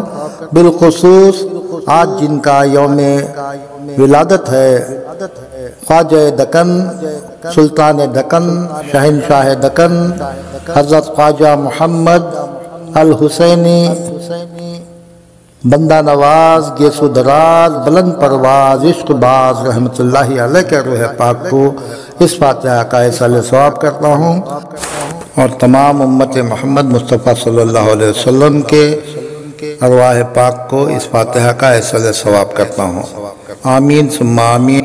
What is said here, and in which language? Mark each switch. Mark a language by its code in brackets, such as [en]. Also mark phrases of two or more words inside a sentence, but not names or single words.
[ur] بالخصوص آج جن کا یوم ولادت ہے خواجہ دکن سلطان دکن شہنشاہ دکن حضرت خواجہ محمد الحسینی بندہ نواز گیسو دراز بلند پرواز عشق باز [ar] رحمۃ اللہ علیہ [ur] کے روح پاک کو اس فاتحہ کا ایصال ثواب کرتا ہوں، اور تمام امت محمد مصطفیٰ [ar] صلی اللہ علیہ وسلم [ur] کے ارواح پاک کو اس فاتحہ کا ایصال ثواب کرتا ہوں، [ar] آمین ثم آمین۔